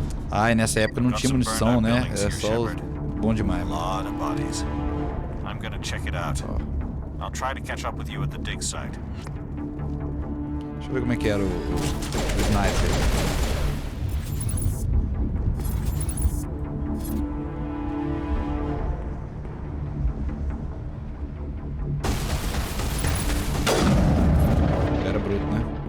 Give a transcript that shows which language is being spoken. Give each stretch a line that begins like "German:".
Portuguese: Ai, nessa época não tinha munição, né? Era só bom demais.
English: A lot of bodies. I'm gonna check it out. I'll try to catch up with you at the dig site.
Portuguese: Deixa eu ver como é que era o sniper. Era bruto, né?